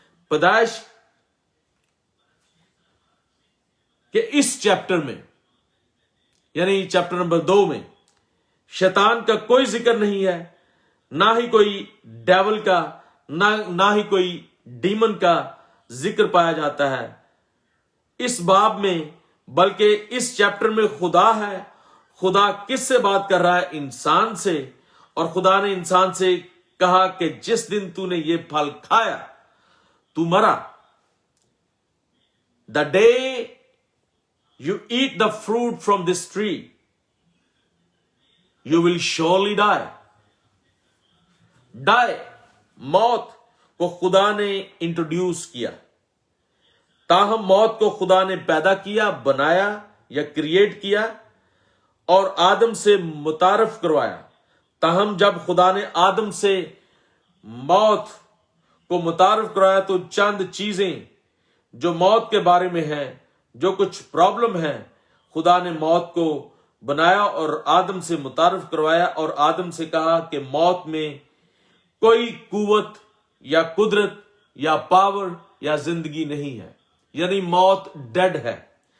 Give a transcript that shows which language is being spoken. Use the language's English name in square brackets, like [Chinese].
[Hindi] पैदाइश के इस चैप्टर में, यानी चैप्टर नंबर 2 में, शैतान का कोई जिक्र नहीं है, ना ही कोई डेविल का, ना ही कोई डीमन का जिक्र पाया जाता है इस बाब में। बल्कि इस चैप्टर में खुदा है। खुदा किससे बात कर रहा है? इंसान से। और खुदा ने इंसान से कहा कि जिस दिन तूने ये फल खाया तू मरा। [English] The day you eat the fruit from this tree, you will surely die. [Hindi] Die, मौत को खुदा ने इंट्रोड्यूस किया। ताहम मौत को खुदा ने पैदा किया, बनाया या क्रिएट किया और आदम से मुतारफ करवाया। ताहम जब खुदा ने आदम से मौत को मुतारफ करवाया तो चंद चीजें जो मौत के बारे में है, जो कुछ प्रॉब्लम है, खुदा ने मौत को बनाया और आदम से मुतारफ करवाया और आदम से कहा कि मौत में कोई कुवत या कुदरत या पावर या जिंदगी नहीं है, यानी मौत डेड है।